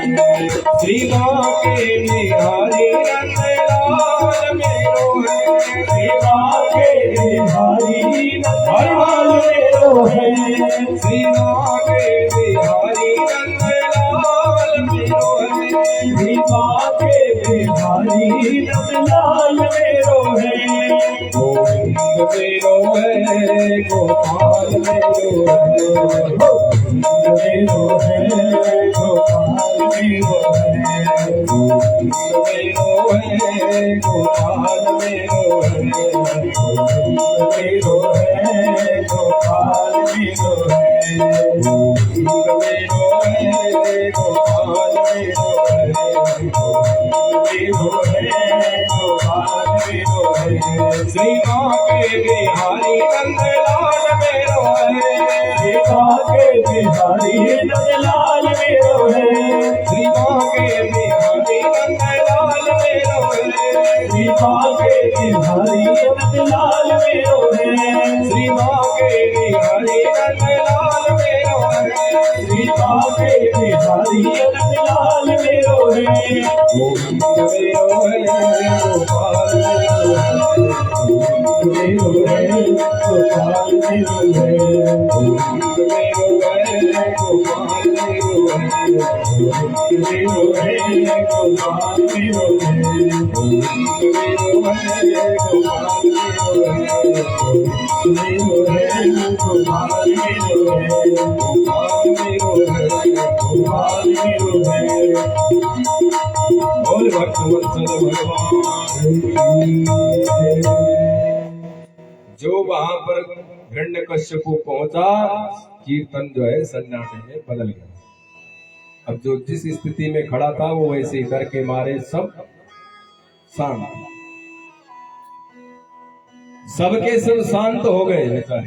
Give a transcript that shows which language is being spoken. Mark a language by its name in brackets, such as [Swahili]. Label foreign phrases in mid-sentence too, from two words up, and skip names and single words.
[Braj] श्री बाके बिहारी नंदलाल मेरो है श्री बाके बिहारी नंदलाल मेरो है श्री बाके बिहारी नंदलाल मेरो है श्री बाके बिहारी नंदलाल मेरो है गोविंद मेरो है गोपाल मेरो है मेरो है गोपाल मेरो है मेरो है गोपाल मेरो है मेरो है गोपाल मेरो है मेरो है गोपाल मेरो है मेरो है गोपाल मेरो है श्री माँ के बिहारी नंदलाल मेरो है सीता के बिहारी नंदलाल मेरो है श्री माँ के बिहारी नंदलाल मेरो है सीता के बिहारी नंदलाल मेरो है श्री माँ के बिहारी नंदलाल मेरो है सीता के बिहारी नंदलाल मेरो है गोविंद मेरो है गोपाल मेरो है मेरो है गोपाल मेरो है गोविंद मेरो है गोपाल मेरो है मेरो है गोपाल मेरो है गोविंद मेरो है गोपाल मेरो है मेरो है गोपाल मेरो है गोपाल मेरो है गोपाल मेरो है [Hindi] बोल भक्तवत्सल भगवान जो वहां पर हिरण्यकश्यप को पहुंचा, कीर्तन जो है सन्नाटे में बदल गया। अब जो जिस स्थिति में खड़ा था वो वैसे डर के मारे सब शांत, सबके सब शांत हो गए बेचारे।